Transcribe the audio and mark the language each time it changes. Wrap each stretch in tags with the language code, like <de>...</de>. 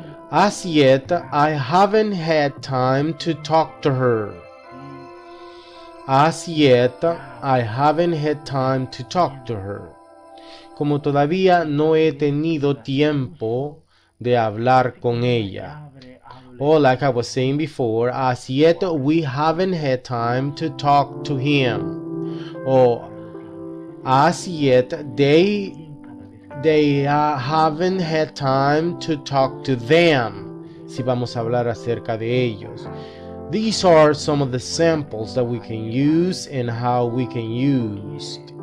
<en>As yet, I haven't had time to talk to her. As yet, I haven't had time to talk to her.</en> <es>Como todavía no he tenido tiempo de hablar con ella.</es> <en>Or like I was saying before, as yet we haven't had time to talk to him. Or as yet they haven't had time to talk to them.</en> <es>Si vamos a hablar acerca de ellos.</es> <en>These are some of the samples that we can use and how we can use.</en>